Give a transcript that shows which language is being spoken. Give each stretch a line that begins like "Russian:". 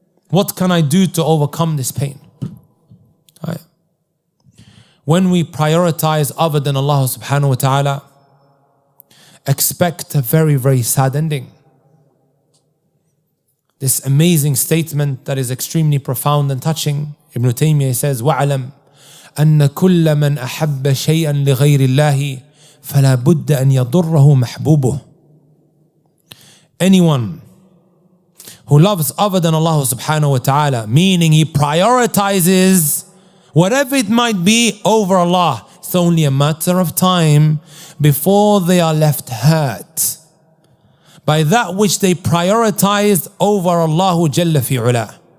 English: What can I do to overcome this pain? Right. When we prioritize other than Allah subhanahu wa ta'ala, expect a very, very sad ending. This amazing statement that is extremely profound and touching. Ibn Taymiyyah says,
Arabic: وَعْلَمْ أَنَّ كُلَّ مَنْ أَحَبَّ شَيْئًا لِغَيْرِ اللَّهِ فَلَا بُدَّ أَنْ يَضُرَّهُ مَحْبُوبُهُ.
English: Anyone who loves other than Allah subhanahu wa ta'ala, meaning he prioritizes whatever it might be over Allah, it's only a matter of time before they are left hurt by that which they prioritized over Allah Jalla fi Ula.